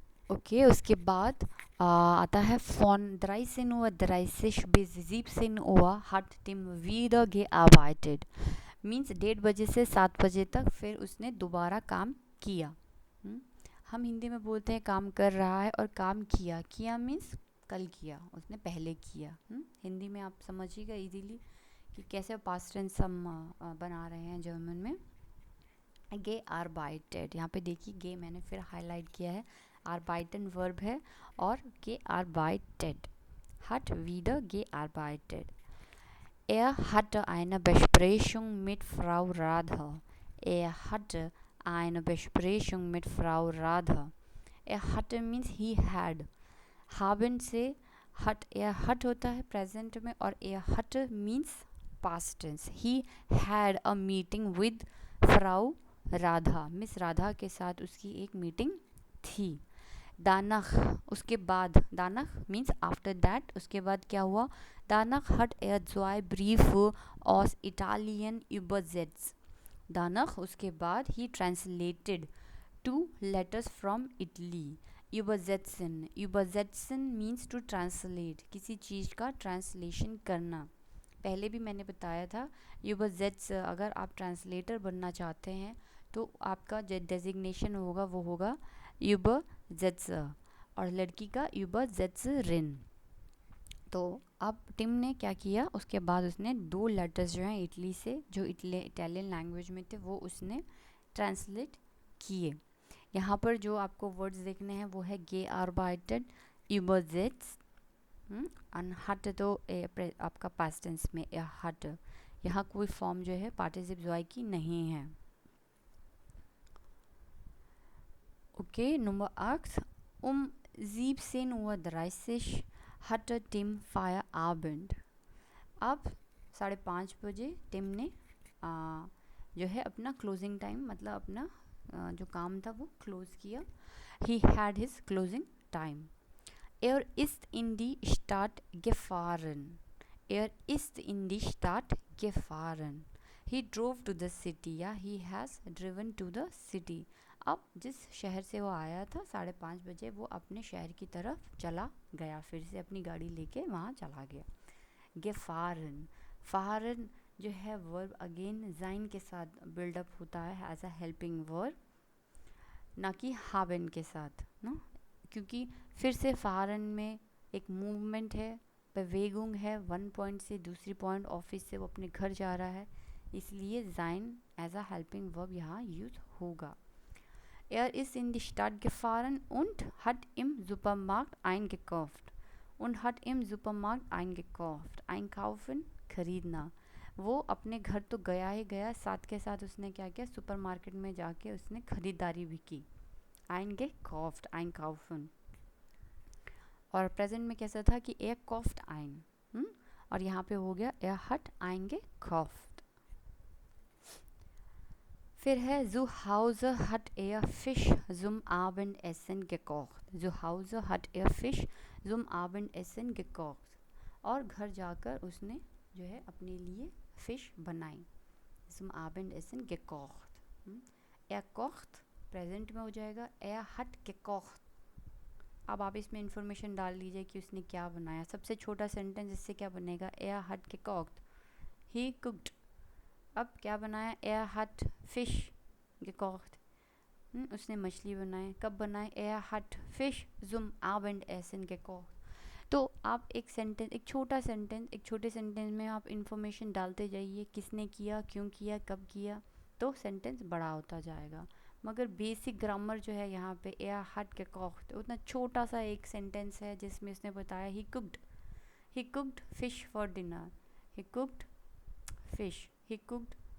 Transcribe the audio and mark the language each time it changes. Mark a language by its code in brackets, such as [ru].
[hi] Okay उसके बाद आता है [de] von 13:30 bis 17 Uhr hat Tim wieder gearbeitet. [hi] Means 1:30 बजे से 7 बजे तक फिर उसने दोबारा काम किया. हम हिंदी में बोलते हैं काम कर रहा है, और काम किया, किया मीन्स कल किया, उसने पहले किया. हिंदी में आप समझिएगा इजीली कि कैसे पास्ट टेंस हम बना रहे हैं जर्मन में. गे आर्बाइटेड, यहाँ पे देखिए गे मैंने फिर हाईलाइट किया है, आर्बाइटन वर्ब है, और गे आर्बाइटेड. [de] hat wieder gearbeitet. Er hatte eine Besprechung mit Frau Radha. Er hatte eine Besprechung mit Frau Radha. [hi] Er hatte [en] means he had. [hi] haben से hat, er hat होता है प्रेजेंट में, और er hatte [en] means past tense. He had a meeting with Frau [hi] Radha, miss Radha के साथ उसकी एक meeting थी. दानख, उसके बाद, दानख मीन्स आफ्टर दैट, उसके बाद क्या हुआ. [de] दानख हट er zwei Briefe aus Italien übersetzt. दानख [en] उसके बाद ही ट्रांसलेटेड 2 letters from Italy. [hi] übersetzen, übersetzen means to translate, किसी चीज़ का ट्रांसलेशन करना. पहले भी मैंने बताया था, übersetz अगर आप ट्रांसलेटर बनना चाहते हैं तो आपका जो डेजिग्नेशन होगा वो होगा übersetzer, और लड़की का übersetzerin. तो अब टिम ने क्या किया, उसके बाद उसने 2 लेटर्स जो हैं इटली से, जो इटालियन लैंग्वेज में थे, वो उसने ट्रांसलेट किए. यहाँ पर जो आपको वर्ड्स देखने हैं वो है गे आर्बाइटेड, übersetzt, हट तो आपका पास्ट टेंस में हट. यहाँ कोई फॉर्म जो है पार्टिसिप ज़ॉय की नहीं है. [de] Okay, Nummer 8. 17:30 Uhr hatte Tim Feierabend. [hi] अब 5:30 बजे टिम ने जो है अपना क्लोजिंग टाइम मतलब अपना जो काम था वो क्लोज़ किया. [en] He had his closing time. [de] Er ist in die Stadt gefahren. Er ist in die Stadt gefahren. [en] He drove to the city या he has driven to the city. [hi] अब जिस शहर से वो आया था 5:30 बजे वो अपने शहर की तरफ चला गया, फिर से अपनी गाड़ी लेके वहाँ चला गया. [de] gefahren. [hi] fahren जो है वर्ब अगेन जाइन के साथ बिल्डअप होता है एज अ हेल्पिंग वर्ब, ना कि haben के साथ ना, क्योंकि फिर से fahren में एक मूवमेंट है, बेवेगुंग है, वन पॉइंट से दूसरी पॉइंट, ऑफिस से वो अपने घर जा रहा है, इसलिए जाइन एज अ हेल्पिंग वर्ब यहाँ यूज होगा. [de] Er ist in die Stadt gefahren und hat im Supermarkt eingekauft. Und hat im Supermarkt eingekauft. [hi] Einkaufen, खरीदना. वो अपने घर तो गया ही गया, साथ के साथ उसने क्या किया, सुपरमार्केट में जाके उसने खरीदारी भी की. [de] eingekauft, einkaufen. [hi] और प्रेजेंट में कैसा था कि [de] er kauft ein, [hi] और यहाँ पे हो गया [de] er hat eingekauft. फिर है zu Hause hat er Fisch zum Abendessen gekocht. zu Hause hat er Fisch zum Abendessen gekocht. [hi] और घर जाकर उसने जो है अपने लिए फ़िश बनाई. [de] zum Abendessen gekocht. er kocht [hi] present में हो जाएगा [de] er hat gekocht. [hi] अब आप इसमें इंफॉर्मेशन डाल लीजिए कि उसने क्या बनाया. सबसे छोटा सेंटेंस इससे क्या बनेगा, [de] er hat gekocht, [en] he cooked. [hi] अब क्या बनाया, [de] er hat fish gekocht. [hi] उसने मछली बनाए. कब बनाए, [de] er hat Fisch zum Abendessen gekocht. [hi] तो आप एक सेंटेंस, एक छोटे सेंटेंस में आप इंफॉर्मेशन डालते जाइए, किसने किया, क्यों किया, कब किया, तो सेंटेंस बड़ा होता जाएगा. मगर बेसिक ग्रामर जो है यहाँ पे [de] er hat gekocht [hi] उतना छोटा सा एक सेंटेंस है जिसमें उसने बताया [en] he cooked fish for dinner, he cooked fish, he cooked.